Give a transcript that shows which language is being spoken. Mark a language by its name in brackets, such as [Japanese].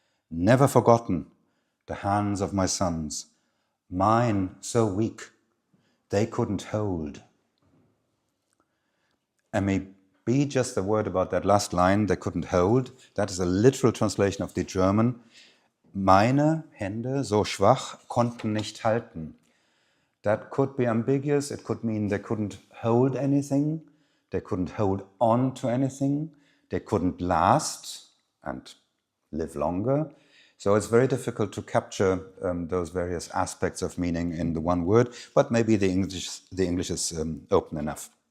[English] Never forgotten the hands of my sons, mine so weak they couldn't hold. And maybe just a word about that last line, they couldn't hold. That is a literal translation of the German. [German] Meine Hände, so schwach, konnten nicht halten. [English] That could be ambiguous. It could mean they couldn't hold anything. They couldn't hold on to anything. They couldn't last and live longer. So it's very difficult to capture those various aspects of meaning in the one word, but maybe the English is open enough.